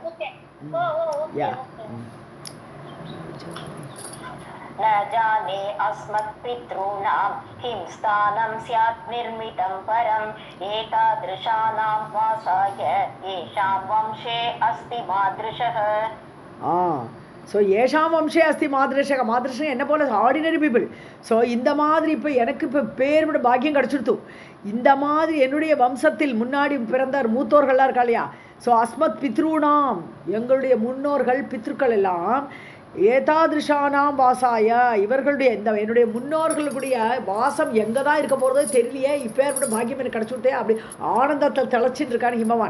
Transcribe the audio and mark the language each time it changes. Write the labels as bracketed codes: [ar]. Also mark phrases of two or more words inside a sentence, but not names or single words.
[sa] न जाने अस्मत्पितॄणां किं स्थानं स्यात् निर्मितं परम् एतादृशानां वासाय येषां वंशे अस्ति मादृशः. ஸோ एषां वंशे अस्ति मादृशः, [ta] மாதൃஷன் என்ன போல [en] ordinary people. [ta] ஸோ இந்த மாதிரி இப்போ எனக்கு இப்போ பேர் விட பாக்கியம் கிடச்சிடுத்து. இந்த மாதிரி என்னுடைய வம்சத்தில் முன்னாடி பிறந்தார் மூத்தோர்கள்லாம் இருக்கா இல்லையா? ஸோ [sa] अस्मत् पितॄणाम्, [ta] எங்களுடைய முன்னோர்கள் பித்ருக்கள் எல்லாம் [sa] एतादृशानां वासाय, [ta] இவர்களுடைய இந்த என்னுடைய முன்னோர்களுடைய வாசம் எங்கே தான் இருக்க போகிறதோ தெரியலையே, இப்பேற்பட்ட பாக்கியம் எனக்கு கிடச்சுட்டே அப்படி ஆனந்தத்தில் திளைச்சிட்டு இருக்கான்னு ஹிமவான்.